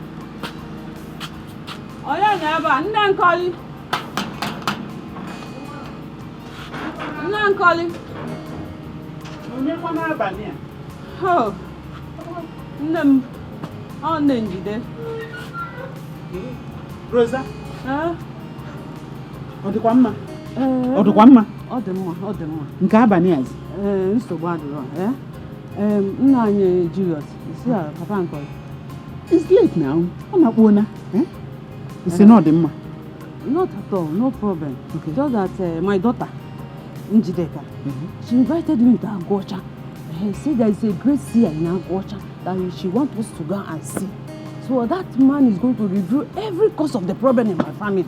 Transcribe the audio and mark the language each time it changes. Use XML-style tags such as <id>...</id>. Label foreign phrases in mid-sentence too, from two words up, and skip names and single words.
<en>Oh yeah, never. Nne calling. Nne calling. Oh, nne. Oh, nne. Rosa. Huh?</en> <ig>Ọ dịkwa mma? Ọ dịkwa mma? Ọ dị mma, ọ dị mma. Nke abalị azi. Nsogbu adịrọ. Nna anyị Julius, isi a papa nkọrọ.</ig> <en>It's late now.</en> <ig>Ọ na-akpọna. Isi na ọ dị mma.</ig> <en>Not at all, no problem. Okay. Just that my daughter, Njideka, she invited me to Agwocha. She said there is a great seer in Agwocha that she wants us to go and see. So that man is going to review every cause of the problem in my family.</en>